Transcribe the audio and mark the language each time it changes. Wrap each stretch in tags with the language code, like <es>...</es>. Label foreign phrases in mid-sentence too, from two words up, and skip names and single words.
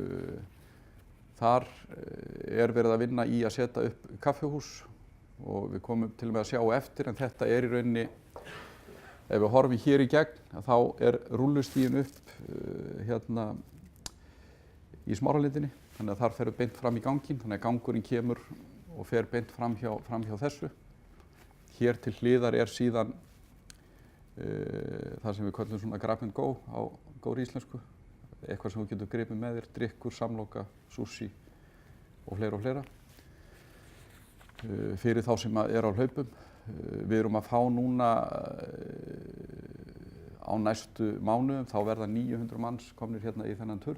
<is>Þar verið að vinna í að setja upp kaffihús og við komum til og með að sjá eftir, en þetta í rauninni, ef við horfum hér í gegn, þá rúllustígin upp hérna í Smáralindinni, þannig að þar fer beint fram í ganginn, þannig að gangurinn kemur og fer beint fram hjá þessu. Hér til hliðar síðan það sem við köllum svona</is> <en>grab and go</en> <is>á góðri íslensku, eitthvað sem þú getur gripið með þér, drykkur, samloka, sushi og fleira. Fyrir þá sem á hlaupum. Við erum að fá núna á næstu mánuðum, þá verða 900 manns komnir hérna í þennan turn.</is>